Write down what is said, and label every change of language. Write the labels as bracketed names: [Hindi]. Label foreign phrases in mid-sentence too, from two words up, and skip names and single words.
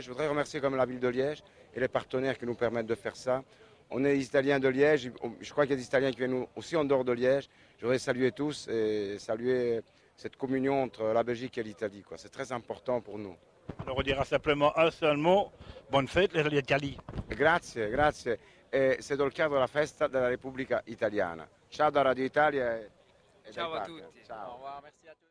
[French] Je voudrais remercier comme la ville de Liège et les partenaires qui nous permettent de faire ça. On est les Italiens de Liège. Je crois qu'il y a des Italiens qui viennent aussi en dehors de Liège. Je voudrais saluer tous et saluer cette communion entre la Belgique et l'Italie. C'est très important pour nous. Alors, on dira simplement un seul mot. Bonne fête, l'Italie. [Italian] Grazie, grazie. E [French] c'est dans le cadre [Italian] della festa della Repubblica Italiana. Ciao da Radio Italia e Ciao dai a partner. tutti. Ciao. [French] Au revoir, merci à tous.